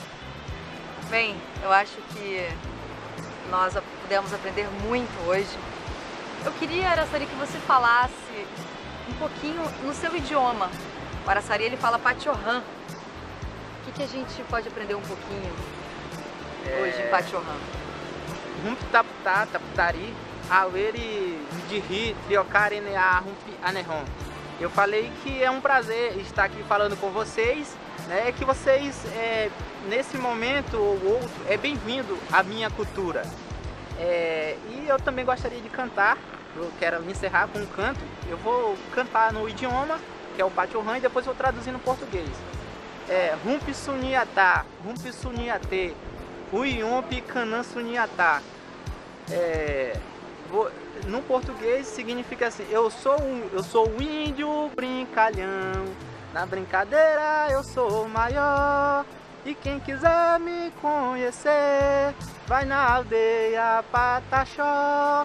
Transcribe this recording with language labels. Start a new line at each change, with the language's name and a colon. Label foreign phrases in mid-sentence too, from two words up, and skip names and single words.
Portuguese: Bem, eu acho que nós pudemos aprender muito hoje. Eu queria, Araçari, que você falasse um pouquinho no seu idioma. O Araçari, ele fala Pachorrã. O que a gente pode aprender um pouquinho hoje em Pachorrã?
Pataxó Hã-Ha-Hãe: Rumpi tapta taptari, aweri dirri triocare nea rumpi anerron.
Portuguese: Eu falei que é um prazer estar aqui falando com vocês, né? Que vocês, nesse momento ou outro, é bem-vindo à minha cultura. E eu também gostaria de cantar, eu quero encerrar com um canto. Eu vou cantar no idioma, que é o Pachorrã, e depois vou traduzir no português.
Pataxó Hã-Ha-Hãe: Rumpi suniatá, rumpi suniatê, uiompi canã suniatá.
Portuguese: No português significa assim: eu sou um índio brincalhão, na brincadeira eu sou o maior. E quem quiser me conhecer, vai na aldeia Pataxó.